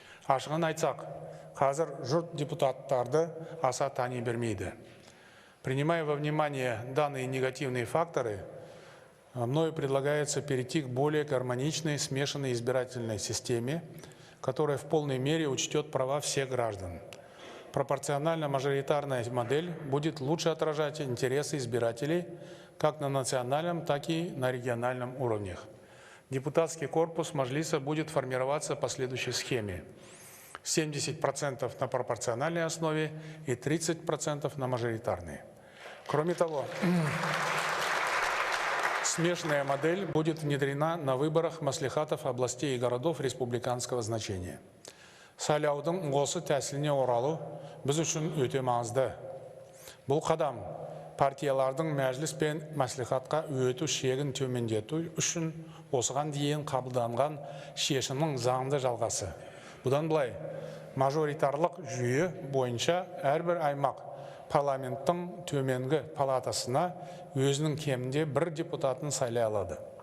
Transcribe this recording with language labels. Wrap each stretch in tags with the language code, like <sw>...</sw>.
<kk>Ашығын айтсақ, қазір жұрт депутаттарды аса тани бермейді.</kk> <ru>Принимая во внимание данные негативные факторы, мною предлагается перейти к более гармоничной смешанной избирательной системе, которая в полной мере учтет права всех граждан. Пропорционально-мажоритарная модель будет лучше отражать интересы избирателей как на национальном, так и на региональном уровнях. Депутатский корпус Маджлиса будет формироваться по следующей схеме. 70% на пропорциональной основе и 30% на мажоритарной. Кроме того, смешанная модель будет внедрена на выборах маслихатов областей и городов республиканского значения.</ru> <kk>Сайлаудың осы тәсіліне оралу біз үшін өте маңызды. Бұл қадам партиялардың мәжіліс пен маслихатқа өту шегін төмендету үшін осыған дейін қабылданған шешімнің заңды жалғасы. Бұдан былай, мажоритарлық жүйе бойынша әрбір аймақ парламенттің төменгі палатасына өзінің кемінде бір депутатын сайлай алады.</kk>